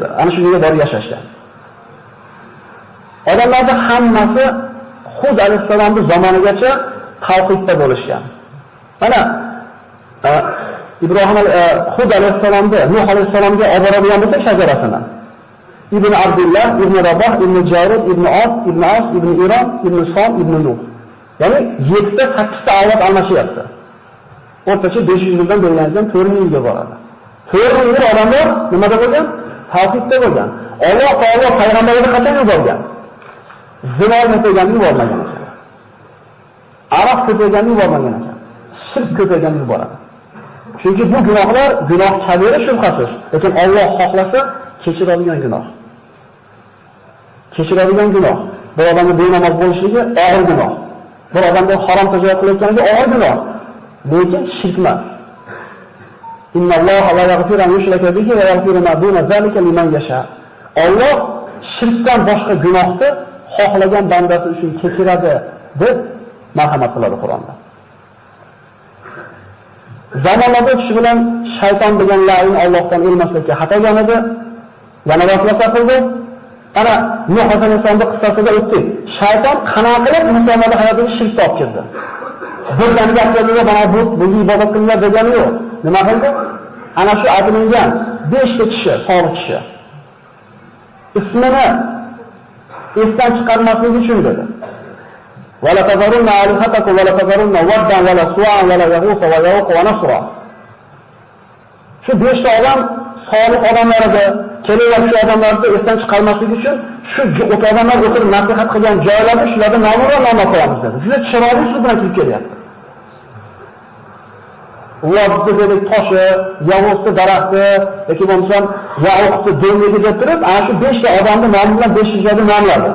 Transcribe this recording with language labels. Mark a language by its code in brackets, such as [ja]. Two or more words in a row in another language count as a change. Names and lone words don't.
[uz] Ana shu yerga borib yashashgan. Odamlarning hammasi Hud alayhisalomning zamonigacha tavhidda bo'lishgan. Mana Hud alayhisalomni Nuh alayhisalomga olib boradigan bo'lsa shajarasini. Ibn Abdullah, Ibn Rabah, Ibn Jarud, Ibn As, Ibn Iron, Ibn Som, Ibn Nuh. Ya'ni 7 ta 8 ta avlod almashyapti. O'rtacha 500 yildan bo'lgandan 4000 yilga boradi. 4000 yil odamlar nimada bo'lgan? Tavhidda bo'lgan. Alloh taolo payg'ambarni qachon yuborgan? Zino qilganni yubormagan ekan. Aroq qilganni yubormagan ekan. Shirk ko'payganni yuboradi. Chunki bu gunohlar gunoh kabira shubhasiz, lekin Alloh xohlasa kechiradigan gunoh. Bu odamning benamoz bo'lishligi og'ir gunoh. Bir odamga harom tijorat qilayotganiga og'ir gunoh. Lekin shirk emas. [ar] إن الله لا يغفر أن يشرك به ويغفر ما دون ذلك لمن يشاء. [uz] Alloh shirkdan boshqa gunohni xohlagan bandasi uchun kechiradi deb marhamat qiladi Qur'onda. Zamonlarda kishi bilan shayton degan la'in Allohdan ilmaslikka xatogan edi. Yana vasvasa qildi. Ana Nuh alayhisolamning qissasida o'tdik. Shayton qanaqa qilib insonlarning hayotiga shirk olib kirdi. Birdan gaplarga mana bu ibodat qilinglar degani yo'q. Nima qildi? Ana shu aytilgan 5 ta kishi, solih kishi. Ismini esdan chiqarmaslik uchun dedi. [ar] ولا تذرن آلهتكم ولا تذرن ودا ولا سواعا ولا يغوث ويعوق ونسرا. [uz] Shu 5 ta odam solih odamlar edi. Kelayotgan shu odamlarni esdan chiqarmaslik uchun shu odamlar o'tirib nasihat qilgan joylarni shularga nom qo'yamiz dedi. Juda chiroyli so'z bilan kelib kelyapti. Ularni dedi toshi, yovuzli daraxti yoki bo'lmasam yauqni dengiga deb turib, ana shu 5 ta odamning nomi bilan 500 joyda nomladi.